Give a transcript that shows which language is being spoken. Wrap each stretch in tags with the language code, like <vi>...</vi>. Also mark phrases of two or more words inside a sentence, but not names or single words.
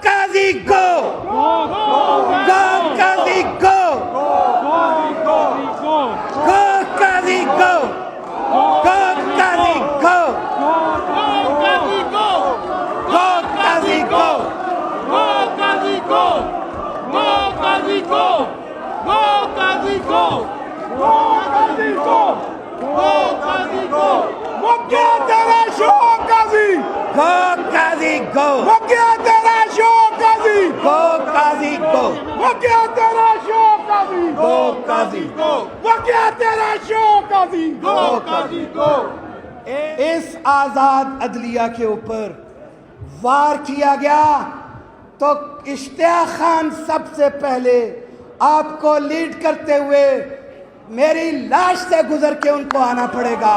<en>काजी go! Go काजी go! Go काजी go! Go काजी go! Go काजी go!</en> <ur>مکیا تیرا شوق قاضی</ur> <en>Go काजी go!</en> <ur>مکیا تیرا شوق قاضی</ur> <en>Go काजी go!</en> <ur>مکیا تیرا شوق قاضی</ur> <en>Go काजी go!</en> <ur>مکیا تیرا شوق قاضی اس آزاد عدلیہ کے اوپر وار کیا گیا تو اشتیاق خان سب سے پہلے آپ کو لیڈ کرتے ہوئے میری لاش سے گزر کے ان کو آنا پڑے گا.</ur>